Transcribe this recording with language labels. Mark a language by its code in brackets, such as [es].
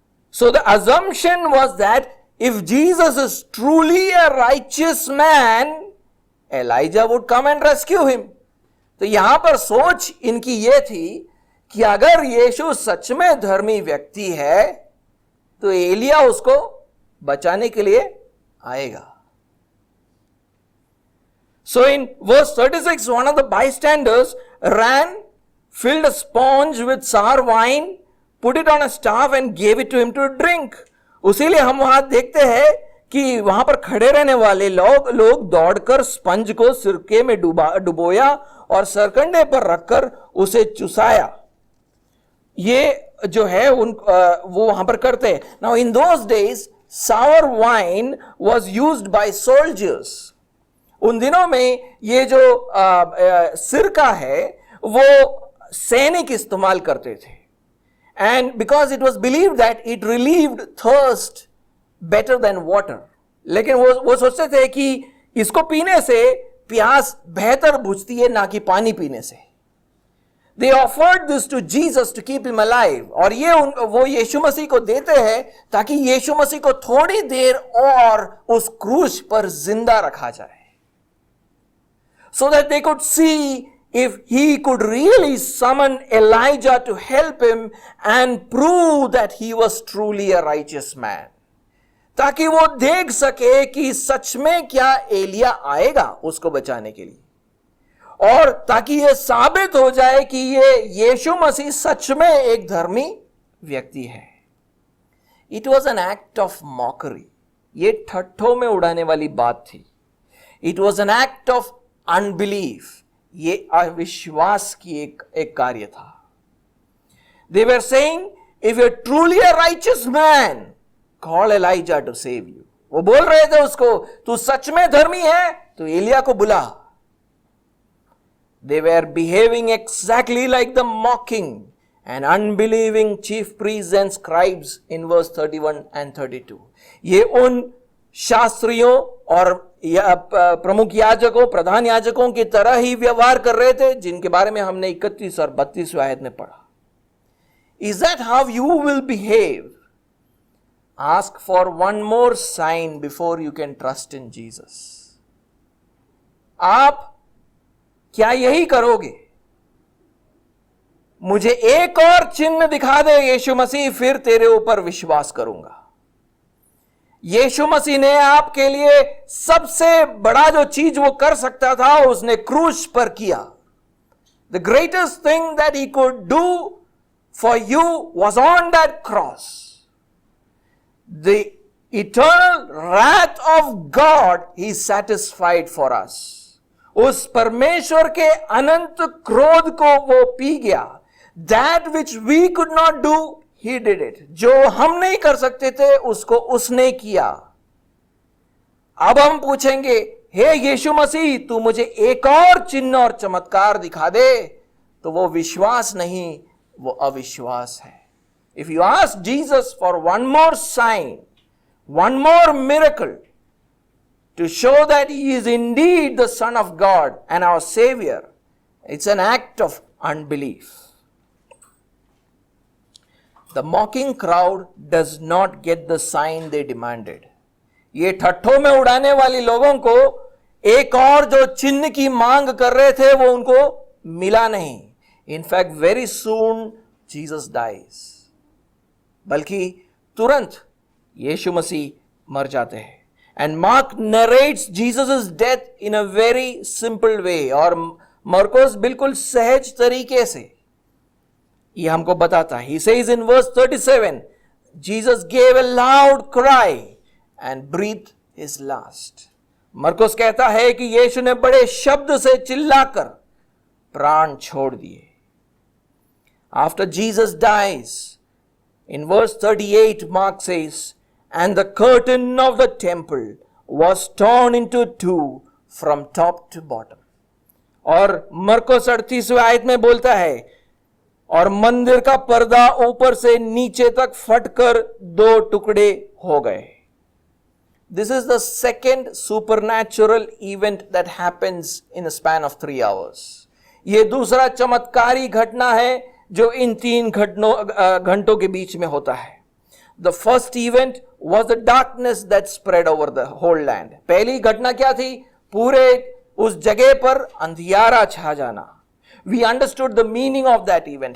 [en] So the assumption was that if Jesus is truly a righteous man, Elijah would come and rescue him. [hi] तो यहां पर सोच इनकी यह थी कि अगर यीशु सच में धर्मी व्यक्ति है तो एलिया उसको बचाने के लिए आएगा. [en] So in verse 36, one of the bystanders ran, filled a sponge with sour wine, put it on a staff and gave it to him to drink. [hi] उसीलिए हम वहां देखते हैं कि वहां पर खड़े रहने वाले लोग दौड़कर स्पंज को सिरके में डुबोया और सरकंडे पर रखकर उसे चुसाया. ये जो है वो वहां पर करते हैं. [en] Now in those days sour wine was used by soldiers. [hi] उन दिनों में ये जो सिरका है वो सैनिक इस्तेमाल करते थे. [en] And because it was believed that it relieved thirst better than water. [hi] लेकिन वो सोचते थे कि इसको पीने से प्यास बेहतर बुझती है ना कि पानी पीने से. [en] They offered this to Jesus to keep him alive. [hi] और वो यीशु मसीह को देते हैं ताकि यीशु मसीह को थोड़ी देर और उस क्रूस पर जिंदा रखा जाए. [en] So that they could see if he could really summon Elijah to help him and prove that he was truly a righteous man. [hi] ताकि वो देख सके कि सच में क्या एलिया आएगा उसको बचाने के लिए, और ताकि ये साबित हो जाए कि ये यीशु मसीह सच में एक धर्मी व्यक्ति है. [en] It was an act of mockery. [hi] ये ठट्ठों में उड़ाने वाली बात थी. [en] It was an act of unbelief. [hi] ये अविश्वास की एक कार्य था. [en] They were saying, if you're truly a righteous man, call Elijah to save you. [hi] वो बोल रहे थे उसको, तू सच में धर्मी है तो एलिया को बुला. [en] They were behaving exactly like the mocking and unbelieving chief priests and scribes in verse 31 and 32. [hi] ये उन शास्त्रियों और प्रमुख याजकों, प्रधान याजकों की तरह ही व्यवहार कर रहे थे जिनके बारे में हमने 31 और 32 आयत में पढ़ा. [en] Is that how you will behave? Ask for one more sign before you can trust in Jesus. [hi] आप क्या यही करोगे? मुझे एक और चिन्ह दिखा दे यीशु मसीह, फिर तेरे ऊपर विश्वास करूंगा. यीशु मसीह ने आपके लिए सबसे बड़ा जो चीज वो कर सकता था उसने क्रूस पर किया. [en] The greatest thing that he could do for you was on that cross. The eternal wrath of God he satisfied for us. [hi] उस परमेश्वर के अनंत क्रोध को वो पी गया. [en] That which we could not do, he did it. [hi] जो हम नहीं कर सकते थे उसको उसने किया. अब हम पूछेंगे, हे यीशु मसीह, तू मुझे एक और चिन्ह और चमत्कार दिखा दे. तो वो विश्वास नहीं, वो अविश्वास है. [en] If you ask Jesus for one more sign, one more miracle to show that he is indeed the Son of God and our Savior, it's an act of unbelief. The mocking crowd does not get the sign they demanded. [hi] ये ठट्ठों में उड़ाने वाली लोगों को एक और जो चिन्ह की मांग कर रहे थे वो उनको मिला नहीं. [en] In fact, very soon Jesus dies. [hi] बल्कि तुरंत यीशु मसीह मर जाते हैं. [en] And Mark narrates Jesus' death in a very simple way. [hi] और मरकोस बिल्कुल सहज तरीके से ये हमको बताता है. [en] He says in verse 37, Jesus gave a loud cry and breathed his last. [hi] मरकोस कहता है कि यीशु ने बड़े शब्द से चिल्लाकर प्राण छोड़ दिए. [en] After Jesus dies, in verse 38, Mark says, and the curtain of the temple was torn into two from top to bottom. [hi] और मरकोस 38वें आयत में बोलता है, और मंदिर का पर्दा ऊपर से नीचे तक फटकर दो टुकड़े हो गए. [en] This is the second supernatural event that happens in a span of 3 hours. [hi] ये दूसरा चमत्कारी घटना है जो इन 3 घंटों के बीच में होता है. [en] The first event was the darkness that spread over the whole land. [hi] पहली घटना क्या थी? पूरे उस जगह पर अंधियारा छा जाना. [en] We understood the meaning of that event.